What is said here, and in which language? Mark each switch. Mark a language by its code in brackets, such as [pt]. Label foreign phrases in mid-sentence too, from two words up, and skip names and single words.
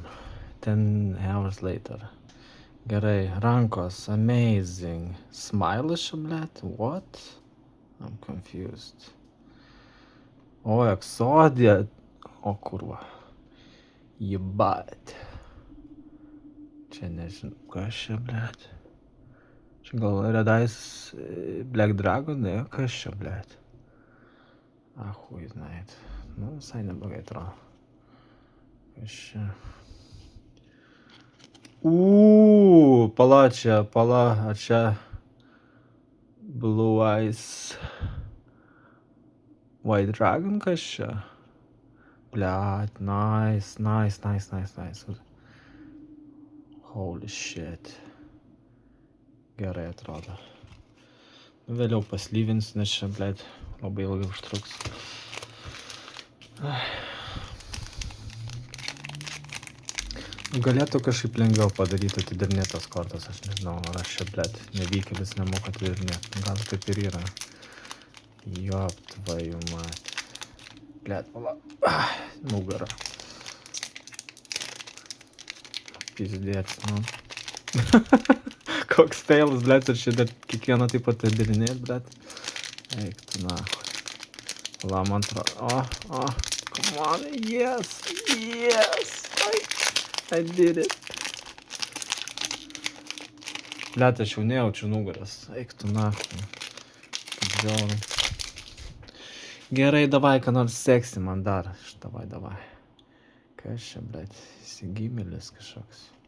[en] 10 hours later. [lt] Gerai, rankos, amazing. Smile'as čia, blet, [en] what? I'm confused. [ru] О, Exodia. О, курва. Ебать. [lt] Čia nežinau, kas čia, blet. Čia gal Red Eyes Black Dragon, ne, kas čia, blėt? Ахуй, знаит. Nu, visai neblogai atrodo. Kas čia? Pala čia, ar čia Blue Eyes White Dragon, kas čia? Blėt, [en] nice. Holy shit. [lt] Gerai atrodo. Vėliau paslyvins, nes čia, blėt, labai ilgai užtruks. Galėtų kažkaip lengviau padaryti atidarinėtas kortas, aš nežinau, ar aš čia, blėt, nevykėlis nemoku atidarinėti. Gal taip ir yra. [ru] Ёп, твою мать. [lt] Blėt, pala. Nugara. Pizdėt, nu. Koks feilas, blėt, ir čia dar kiekvieną taip atidarinėt, blėt. Eik tu, na. Pala, man atrodo. [en] Come on, yes. I did it. [lt] Blet, aš jau nejaučiu nugaras. Eik tu naktį. Žiauru. Gerai, davai, ką nors seksi man dar. Davai. Kas čia, blet? Įsigymėlis kažkoks.